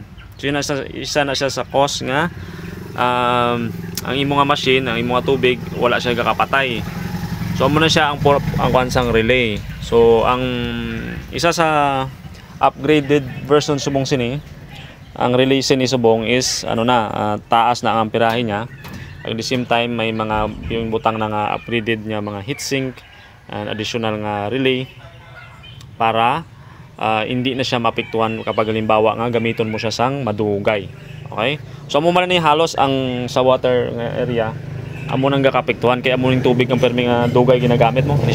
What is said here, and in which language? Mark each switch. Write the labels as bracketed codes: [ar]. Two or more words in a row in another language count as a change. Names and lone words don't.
[hil] So yun isa na siya sa cause nga ang imo nga machine, ang imo nga tubig wala siya kakapatay. So amo na siya ang kwansang relay. So ang isa sa upgraded version subong sini, ang relay sini subong is taas na ang amperahe niya. [en] At the same time [hil] may mga yung butang na nga upgraded niya mga heatsink and additional nga relay para [tl] hindi na siya mapektuhan kapag [hil] halimbawa nga gamiton mo siya sang madugay. Okay? So amo man ni halos ang sa water nga area amo nang gakapektuhan kay amo ning tubig ang permi nga dugay ginagamit mo ni siya.